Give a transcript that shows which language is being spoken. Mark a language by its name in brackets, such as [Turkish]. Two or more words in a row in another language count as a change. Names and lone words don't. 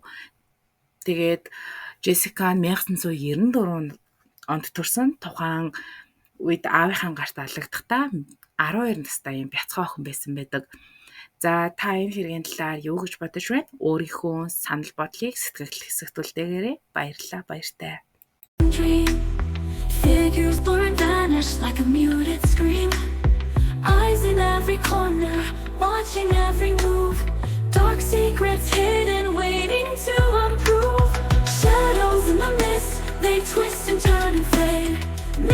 [Mongolian] Тэгээд Джессика 1994 онд төрсөн. Тухайн үед аавынхаа гарт аллагдахдаа 12 настай юм бяцхан охин байсан байдаг. За та энэ хэргийн талаар юу гэж бодож байна? Өөрийнхөө санал бодлыг сэтгэл хэсэгтүүлдээгээрэй. Баярлалаа, баяртай. [English] Figures blur and vanish like a muted scream. Eyes in every corner, watching every move. Dark secrets hidden, waiting to unprove. Shadows in the mist, they twist and turn and fade.